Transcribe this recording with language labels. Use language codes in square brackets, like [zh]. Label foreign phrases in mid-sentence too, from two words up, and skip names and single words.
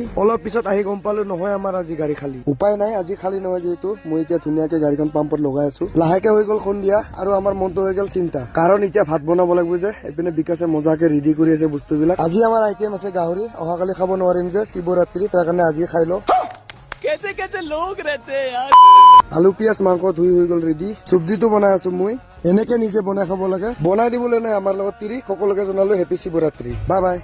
[as] অলপ পিছত আহি গম পালো নহয় আমাৰ আজি গাড়ী খালী। উপায় নাই, আজি খালী নহয় যিহেতু মই এতিয়া ধুনীয়াকে গাড়ীখন পাম্পত লগাই আছো। লাহেকে হৈ গ'ল সন্ধিয়া আৰু আমাৰ মনটো হৈ গ'ল চিন্তা, কাৰণ এতিয়া ভাত বনাব লাগিব যে। এইপিনে বিকাশে মজাকে ৰেডি কৰি আছে বস্তুবিলাক। আজি আমাৰ আইটেম আছে গাহৰি। অহাকালি খাব নোৱাৰিম যে শিৱৰাত্ৰি, তাৰ কাৰণে আজি খাই লওঁ। [hi] कैसे कैसे लोग रहते हैं यार। [as] আলু পিয়াজ মাংস ধুই হৈ গল ৰেডি। চব্জিটো বনাই আছো মই। এনেকে নিজে বনাই খাব লাগে। বনাই দিবলৈ নাই আমাৰ লগত তিৰি। সকলোকে জনালো হেপী শিৱৰাত্ৰি। বাই বাই।